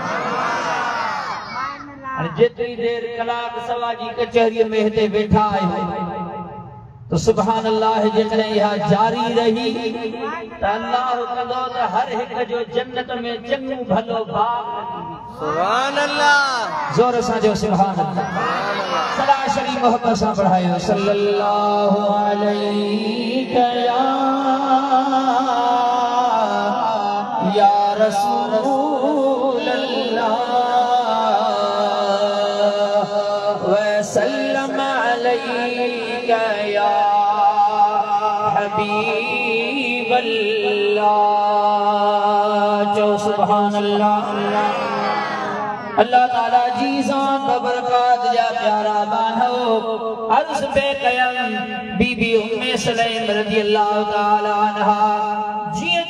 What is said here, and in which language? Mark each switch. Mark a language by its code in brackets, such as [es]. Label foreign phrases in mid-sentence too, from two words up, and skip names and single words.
[sd] हाणे जेतिरी देर कलाक सवा जी कचहरीअ में हिते वेठा आहियूं तो [ar] سبحان الله [sd] जेकॾहिं इहा जारी रही त अल्लाह कंदो त हर हिकु जो जन्नत में चङो भलो बाग। [ar] سبحان الله. [sd] ज़ोर सां जो [ar] سبحان الله. [sd] सदा शरी मोहब्बत सां पढ़ायो [ar] صلى الله عليه يا رسول الله وسلم عليك يا حبيب الله. جو سبحان الله. [sd] अल्लाह ताला जी ज़ात बरकात जा प्यारा बानो अर्ज़ पे कयम बीबी उम्मे सुलैम [ar] رضي الله تعالى عنها [sd] जिए